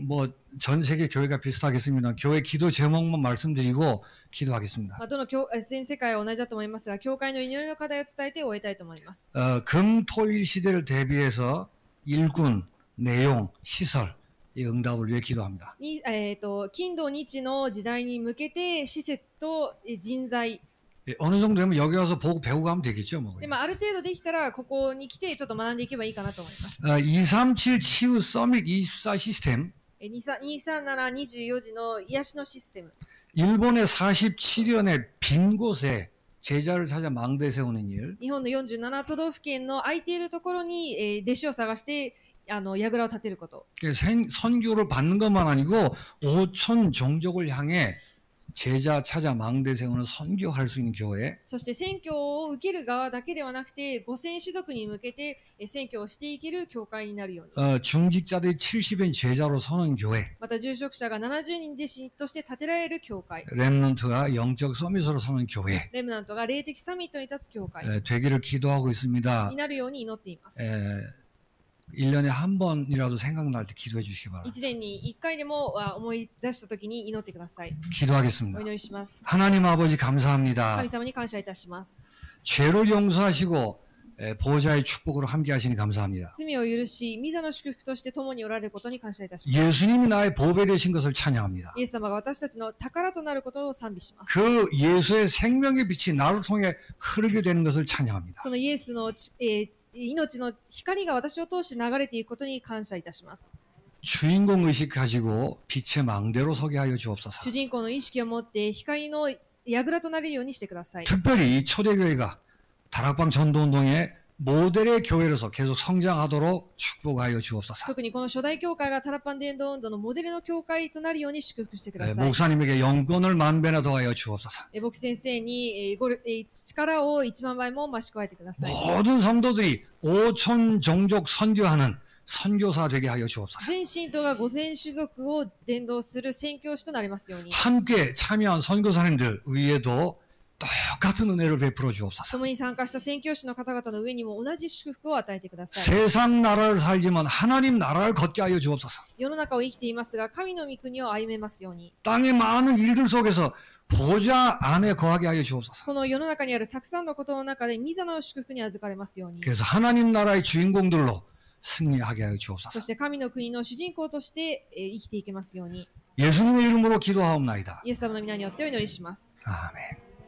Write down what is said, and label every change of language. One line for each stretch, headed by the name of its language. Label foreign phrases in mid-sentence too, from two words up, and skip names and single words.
Korean: 뭐 전 세계 교회가 비슷하겠습니다. 교회 기도 제목만 말씀드리고 기도하겠습니다.
Japanese: どの全世界は同じだと思いますが、教会の祈りの課題を伝えて終えたいと思います。
Korean: 금토일 시대를 대비해서 일군, 내용, 시설 이 응답을 위해 기도합니다.
Japanese: 金土日の時代に向けて施設と人材。
Korean: 어느 정도 되면 여기 와서 보고 배우고 하면 되겠죠. 뭐.
Japanese: である程度できたらここに来てちょっと学んでいけばいいかなと思います。
Korean: 237 치유 서밋 24 시스템
Japanese: 23724 時の癒しのシステム。
Korean: 일본의 47년의 빈 곳에 제자를 찾아 망대 세우는 일.
Japanese: 日本の47都道府県の空いているところに弟子を探して櫓を建てること。
Korean: 선교를 받는 것만 아니고 5천 종족을 향해 제자 찾아 망대 세우는 선교할 수 있는 교회.
Japanese: そして宣教を受ける側だけではなくて5000種族に向けて宣教をしていける教会になるように。
Korean: 중직자들이 70인 제자로 서는 교회.
Japanese: また住職者が70人弟子として建てられる教会。
Korean: 렘넌트가 영적 서밋으로 서는 교회.
Japanese: レムナントが霊的サミットに立つ教会
Korean: 되기를 기도하고 있습니다.
Japanese: になるように祈っています。
Korean: 1년에 한 번이라도 생각날 때 기도해 주시기 바랍니다.
Japanese: 1 年に1回でも思い出したときに祈ってください。
Korean: 기도하겠습니다.
Japanese: お祈りします。
Korean: 하나님 아버지 감사합니다.
Japanese: 神様に感謝いたします。
Korean: 죄를 용서하시고 보호자의 축복으로 함께 하시니 감사합니다.
Japanese: 罪を許し、御座の祝福として共におられることに感謝いたします。
Korean: 예수님이 나의 보배 되신 것을 찬양합니다.
Japanese: イエス様が私たちの宝となることを賛美します。
Korean: 그 예수의 생명의 빛이 나를 통해 흐르게 되는 것을 찬양합니다.
Japanese: そのイエスの命の光が私を通して流れていくことに感謝いたします。
Korean: 주인공 의식 가지고 빛의 망대로 서게 하여 주옵소서.
Japanese: 主人公の意識を持って光の櫓となれるようにしてください。
Korean: 특별히 초대교회가 다락방 전도운동에 모델의 교회로서 계속 성장하도록 축복하여 주옵소서.
Japanese: 特にこの初代教会がタラパン伝道運動のモデルの教会となるように祝福してください。
Korean: 목사님에게 영권을 만배나 더하여 주옵소서.
Japanese: 牧師先生に力を1万倍も増し加えてください。
Korean: 모든 성도들이 5천 종족 선교하는 선교사 되게 하여 주옵소서.
Japanese: 全信徒が5000種族を伝道する宣教師となりますように。
Korean: 함께 참여한 선교사님들 위에도 똑같은 은혜를 베풀어 주옵소서.
Japanese: 共に参加した宣教師の方々の上にも同じ祝福を与えてください。
Korean: 세상 나라를 살지만 하나님 나라를 걷게 하여 주옵소서.
Japanese: 世の中を生きていますが、神の御国を歩めますように。
Korean: 땅의 많은 일들 속에서 보좌 안에 거하게 하여 주옵소서.
Japanese: この世の中にあるたくさんのことの中で、御座の祝福に預かれますように。
Korean: 그래서 하나님 나라의 주인공들로 승리하게 하여
Japanese: そ
Korean: 주옵소서.
Japanese: して神の国の主人公として生きていけますように。
Korean: 예수님의 이름으로 기도하옵나이다.
Japanese: イエス様の皆によってお祈りします。
Korean: 아멘.